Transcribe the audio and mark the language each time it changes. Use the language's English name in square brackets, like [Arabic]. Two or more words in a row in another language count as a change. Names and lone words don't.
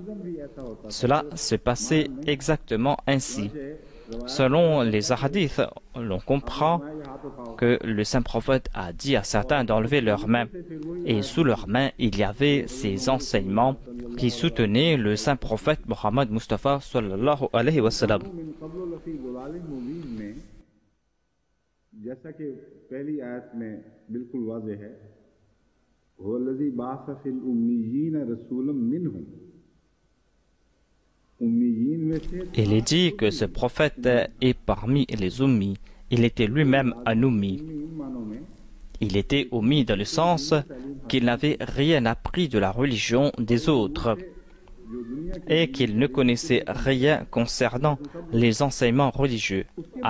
[French] Cela se passait exactement ainsi. Selon les hadiths, l'on comprend que le saint prophète a dit à certains d'enlever leurs mains. Et sous leurs mains, il y avait ces enseignements qui soutenaient le saint prophète Mohammed Mustafa [Arabic] صلى الله عليه وسلم. [Urdu] جیسا کہ پہلی آیت میں بالکل واضح ہے, [Arabic] والذي بعث في الأميين رسولا منهم. [French] Il est dit que ce prophète est parmi les ummis. Il était lui-même un ummi. Il était ummi dans le sens qu'il n'avait rien appris de la religion des autres et qu'il ne connaissait rien concernant les enseignements religieux.